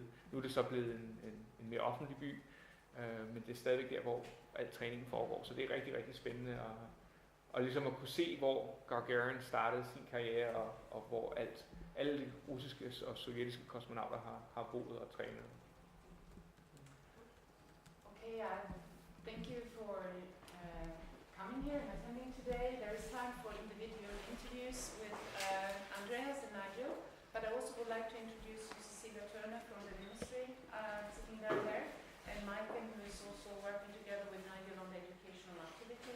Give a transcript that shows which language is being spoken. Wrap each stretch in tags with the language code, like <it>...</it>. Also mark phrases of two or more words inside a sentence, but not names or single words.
<da>Nu er det så blevet en mere offentlig by, men det er stadigvæk der, hvor al træningen foregår. Så det er rigtig, rigtig spændende og ligesom at kunne se, hvor Gagarin startede sin karriere, og hvor alle de russiske og sovjetiske kosmonauter har boet og trænet.</da> <en>Okay, thank you for coming here and attending today. There is time for individual interviews with Andreas and Nigel, but I also would like to introduce Cecilia Turner from the ministry, sitting down there, and Michael, who is also working together with Nigel on the educational activities.</en>